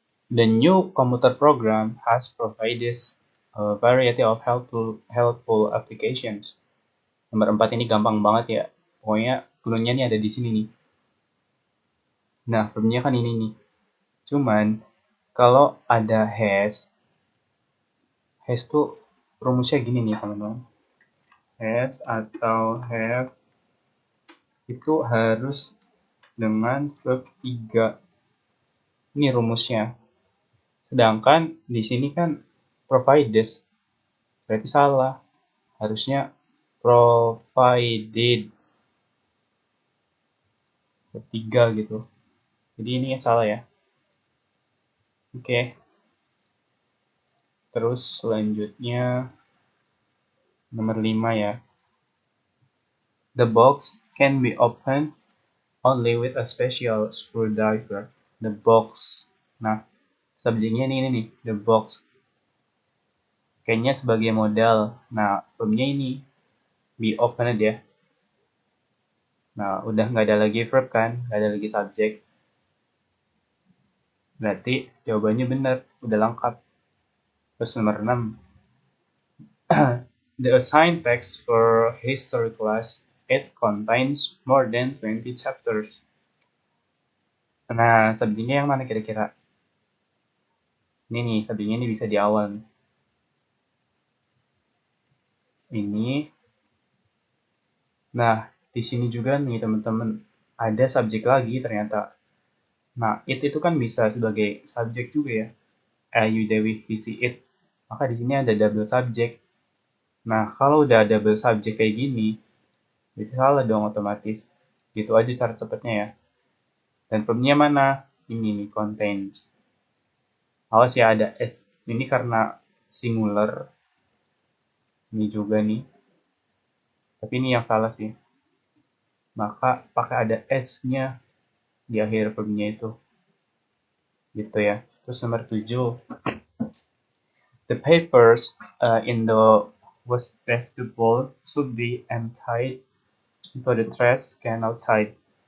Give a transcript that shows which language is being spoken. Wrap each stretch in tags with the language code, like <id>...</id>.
<en>The new computer program has provided a variety of helpful applications.</en> <id>Nomor 4 ini gampang banget ya. Pokoknya clue-nya nih ada di sini nih. Nah, verbnya kan ini nih. Cuman, kalau ada has tuh rumusnya gini nih teman-teman. Has atau have itu harus dengan verb 3. Ini rumusnya. Sedangkan di sini kan provided. Berarti salah. Harusnya provided. Verb 3 gitu. Jadi ini yang salah ya. Oke. Terus selanjutnya nomor 5 ya.</id> <en>The box can be opened only with a special screwdriver. The box.</en> <id>Nah, subjeknya ini nih,</id> <en>the box.</en> <id>Kayaknya sebagai modal. Nah, verbnya ini</id> <en>be opened</en> <id>ya. Nah, udah nggak ada lagi verb kan, nggak ada lagi subjek. Berarti jawabannya benar, udah lengkap. Terus nomor 6.</id> <en>The assigned text for history class, it contains more than 20 chapters.</en> <id>Nah, subjeknya yang mana kira-kira? Ini nih, subjeknya ini bisa di awal. Ini. Nah, di sini juga nih teman-teman, ada subjek lagi ternyata. Nah, itu kan bisa sebagai subjek juga ya. Ayu Dewi isi it. Maka di sini ada double subject. Nah, kalau udah double subject kayak gini, itu salah dong otomatis. Gitu aja cara cepatnya ya. Dan verbnya mana? Ini nih, contains. Awas ya ada S. Ini karena singular. Ini juga nih. Tapi ini yang salah sih. Maka pakai ada S-nya di akhir verbnya itu. Gitu ya. Terus nomor 7.</id> <en>The papers in the waste basketball should be emptied into the trash can outside.</en>